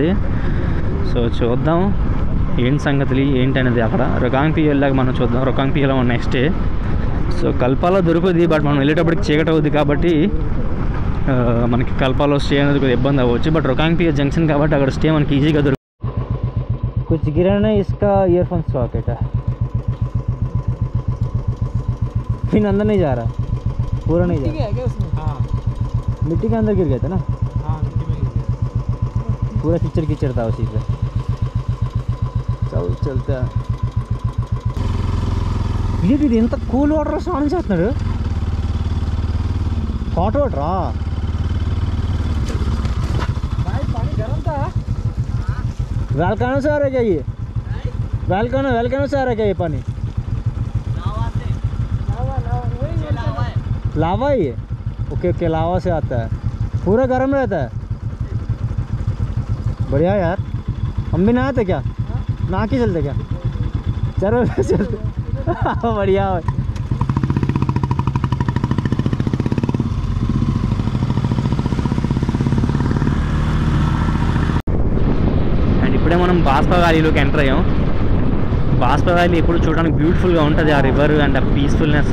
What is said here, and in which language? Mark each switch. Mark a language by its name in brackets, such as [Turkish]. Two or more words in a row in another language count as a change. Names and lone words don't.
[Telugu] సో చూద్దాం ఏంటి సంగతులు ఏంటనేది. అక్కడ రొకాంగ్ పిఎల్లాగా మనం చూద్దాం. రొకాంగ్ పిఎల్ [English] next day. [Telugu] సో కల్పాలో దొరుకుతుంది, బట్ మనం వెళ్ళేటప్పటికి చీకటి అవుద్ది కాబట్టి మనకి కల్పాలో స్టే అనేది కొద్దిగా ఇబ్బంది అవ్వచ్చు. బట్ రొకాంగ్ పిఎల్ జంక్షన్ కాబట్టి అక్కడ స్టే మనకి ఈజీగా దొరుకుతుంది. [Hindi] कुछ गिरा नहीं, इसका ईयरफोन सॉकेट है, फिर अंदर नहीं जा रहा, पूरा नहीं जा रहा। क्या उसमें? हाँ मिट्टी के अंदर गिर गया था ना। हाँ मिट्टी में गिर गया, पूरा कीचड़ कीचड़ था उसी पे। चलते हैं [Telugu] ఇది ఎంత [English] cool water [Telugu] స్నానం చేస్తున్నాడు, [English] hot water? [Hindi] पानी गर्म था, वैल्कानो से आ रहा है क्या ये? वैल्कानो से आ रहा है क्या ये पानी? लावा ही है। ओके लावा से आता है, पूरा गर्म रहता है। बढ़िया यार, हम भी नहाते क्या? नहा के चलते क्या? चलो चलते बढ़िया। [Telugu] అండ్ ఇప్పుడే మనం బాస్పా వ్యాలీలోకి ఎంటర్ అయ్యాం. బాస్పా వ్యాలీ ఎప్పుడు చూడడానికి బ్యూటిఫుల్గా ఉంటుంది, ఆ [English] river and [Telugu] ఆ పీస్ఫుల్నెస్.